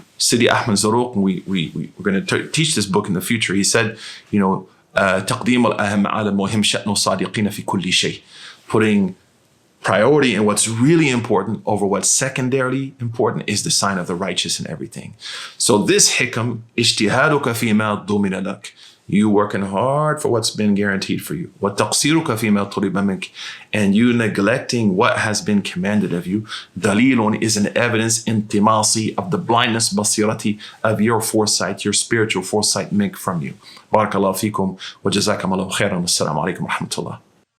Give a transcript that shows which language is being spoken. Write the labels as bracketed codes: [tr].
[en] Sidi Ahmed Zaruq, we're going to teach this book in the future. He said, [ar] تقديم الأهم على المهم شأن الصادقين في كل شيء. [en] Putting priority in what's really important over what's secondarily important is the sign of the righteous in everything. So this hikam, [ar] اجتهادك فيما ضمن لك. [en] You working hard for what's been guaranteed for you. [ar] وتقصيرك فيما طلب منك. [en] And you neglecting what has been commanded of you. دليل is an evidence انتماصي of the blindness بصيرتي of your foresight, your spiritual foresight make from you. [ar] بارك الله فيكم وجزاكم الله خيرا والسلام عليكم ورحمة الله.